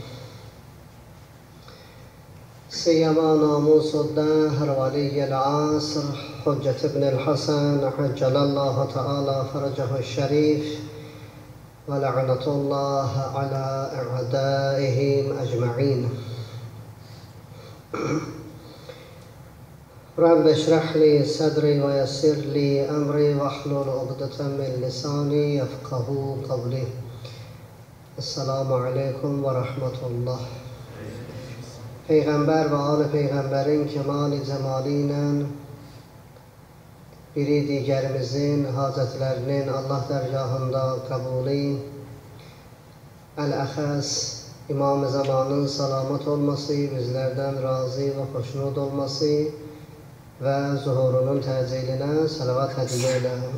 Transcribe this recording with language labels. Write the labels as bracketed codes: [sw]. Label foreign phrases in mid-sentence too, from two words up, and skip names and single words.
[ar] سيما ناموس الدهر ولي العصر حجة ابن الحسن عجل الله تعالى فرجه الشريف، ولعنة الله على أعدائهم أجمعين. رب اشرح لي صدري ويسر لي أمري واحلل عقدة من لساني يفقهوا قولي. السلام عليكم ورحمة الله. [az] Peyğəmbər və ali Peyğəmbərin kəmal-i cəmalı ilə biri digərimizin hacətlərinin Allah dərgahında qəbuli, Əl-Əxəs İmam-ı Zamanın salamat olması, bizlərdən razı və xoşnud olması və zuhurunun təcilinə salavat hədiyyə elə.